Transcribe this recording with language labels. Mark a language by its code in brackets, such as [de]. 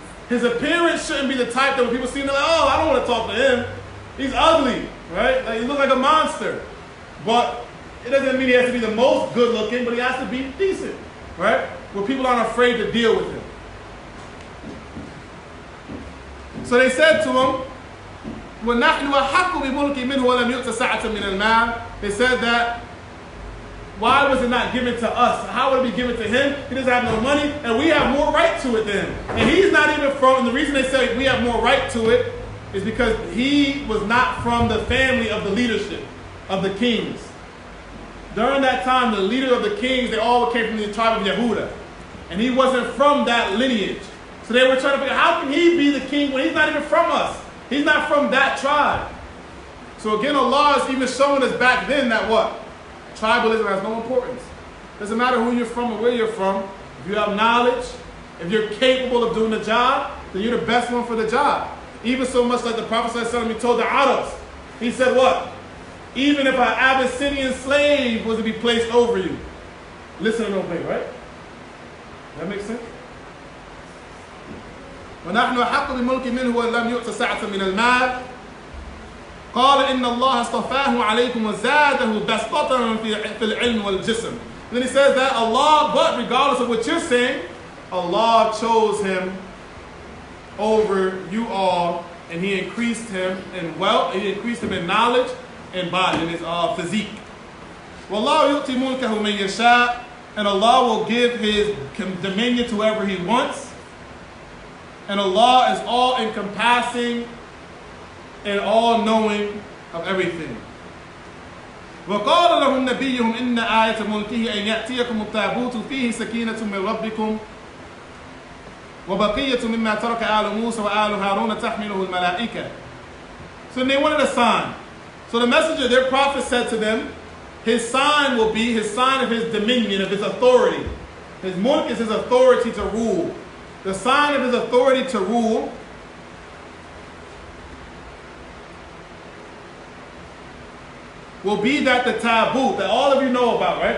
[en] His appearance shouldn't be the type that when people see him, they're like, oh, I don't want to talk to him. He's ugly, right? Like, he looks like a monster. But it doesn't mean he has to be the most good looking, but he has to be decent, right? Where people aren't afraid to deal with him. So they said to him, [ar] وَنَحْنُ أَحَقُّ بِمُلْكِ مِنْهُ وَلَمْ يُؤْتَ سَعَةً مِنَ الْمَالِ. [en] They said that, why was it not given to us? How would it be given to him? He doesn't have no money, and we have more right to it than him. And he's not even from, and the reason they say we have more right to it is because he was not from the family of the leadership of the kings. During that time, the leader of the kings, they all came from the tribe of Yehuda. And he wasn't from that lineage. So they were trying to figure out, how can he be the king when he's not even from us? He's not from that tribe. So So again, Allah is even showing us back then that what? Tribalism has no importance. Doesn't matter who you're from or where you're from. If you have knowledge, if you're capable of doing the job, then you're the best one for the job. Even so much like the Prophet ﷺ told the Arabs, he said what? Even if an Abyssinian slave was to be placed over you, listen and obey, right? That makes sense? [ar] وَنَحْنُ أَحَقُّ بِمُلْكِ مِنْهُ وَلَمْ يُؤْتَ سَعَةً مِنَ الْمَالِ قال إن الله اصطفاه عليكم وزاده بسطة في العلم والجسم. [en] Then he says that Allah, but regardless of what you're saying, Allah chose him over you all, and he increased him in wealth, he increased him in knowledge and body, in his physique. [ar] وَاللَّهُ يُؤْتِي مُلْكَهُ مَنْ يَشَاءُ, [en] and Allah will give his dominion to whoever he wants. And Allah is all encompassing and all-knowing of everything. [ar] وقال لهم نبيهم إن آية ملكه أن يأتيكم التابوت فيه سكينة من ربكم وبقية مما ترك آل موسى وآل هارون تحمله الملائكة. [en] So they wanted a sign. So the messenger, their prophet, said to them, his sign will be his sign of his dominion, of his authority. His mulk is his authority to rule. The sign of his authority to rule will be that the taboo that all of you know about, right?